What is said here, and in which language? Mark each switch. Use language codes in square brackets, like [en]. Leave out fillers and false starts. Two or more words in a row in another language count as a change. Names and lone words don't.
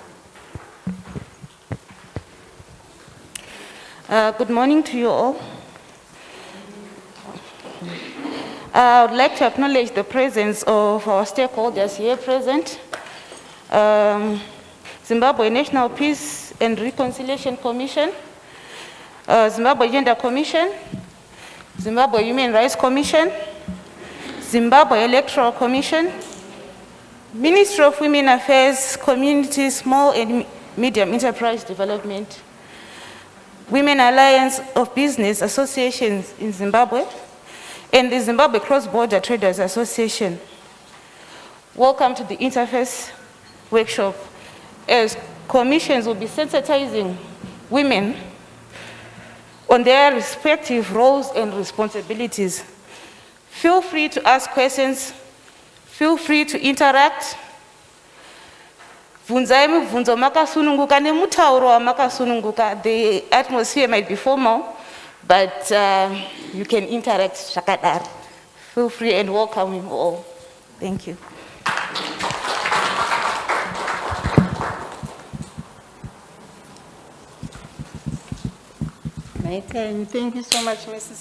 [en] Good morning to you all. I would like to acknowledge the presence of our stakeholders here present. Zimbabwe National Peace and Reconciliation Commission, Zimbabwe Gender Commission, Zimbabwe Human Rights Commission, Zimbabwe Electoral Commission, Ministry of Women Affairs, Community, Small and Medium Enterprise Development, Women Alliance of Business Associations in Zimbabwe, and the Zimbabwe Cross-Border Traders Association. Welcome to the Interface Workshop, as commissions will be sensitizing women on their respective roles and responsibilities. Feel free to ask questions, feel free to interact. [sn] Vunzai mibvunzo makasununguka nemutauro wamakasununguka. [en] The atmosphere might be formal, but you can [sn] interact zvakadaro. [en] Feel free and welcome you all. Thank you. Thank you so much, Mrs.